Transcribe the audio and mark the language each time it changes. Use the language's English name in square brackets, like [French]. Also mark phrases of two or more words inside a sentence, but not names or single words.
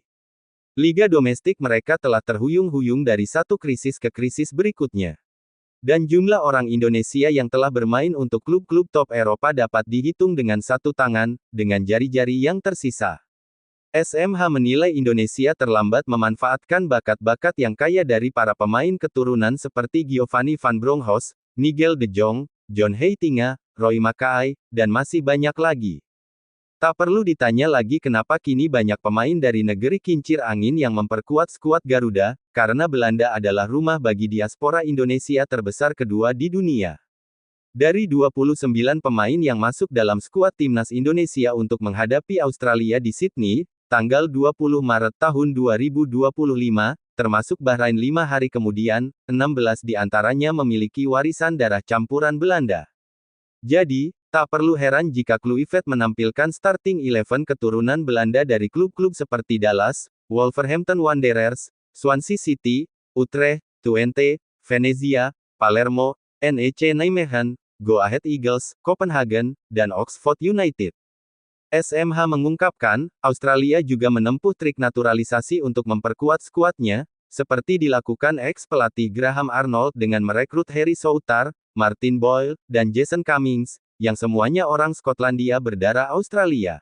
[Indonesian] Liga domestik mereka telah terhuyung-huyung dari satu krisis ke krisis berikutnya. Dan jumlah orang Indonesia yang telah bermain untuk klub-klub top Eropa dapat dihitung dengan satu tangan, dengan jari-jari yang tersisa. SMH menilai Indonesia terlambat memanfaatkan bakat-bakat yang kaya dari para pemain keturunan seperti Giovanni Van Bronckhorst, Nigel de Jong, John Heitinga, Roy Makaay, dan masih banyak lagi. Tak perlu ditanya lagi kenapa kini banyak pemain dari negeri kincir angin yang memperkuat skuad Garuda, karena Belanda adalah rumah bagi diaspora Indonesia terbesar kedua di dunia. Dari 29 pemain yang masuk dalam skuad Timnas Indonesia untuk menghadapi Australia di Sydney, tanggal 20 Maret tahun 2025, termasuk Bahrain 5 hari kemudian, 16 di antaranya memiliki warisan darah campuran Belanda. Jadi, tak perlu heran jika Kluivert menampilkan starting 11 keturunan Belanda dari klub-klub seperti Dallas, Wolverhampton Wanderers, Swansea City, Utrecht, Twente, Venezia, Palermo, NEC Nijmegen, Go Ahead Eagles, Copenhagen, dan Oxford United. SMH mengungkapkan, Australia juga menempuh trik naturalisasi untuk memperkuat skuadnya, seperti dilakukan ex-pelatih Graham Arnold dengan merekrut Harry Souttar, Martin Boyle, dan Jason Cummings, yang semuanya orang Skotlandia berdarah Australia.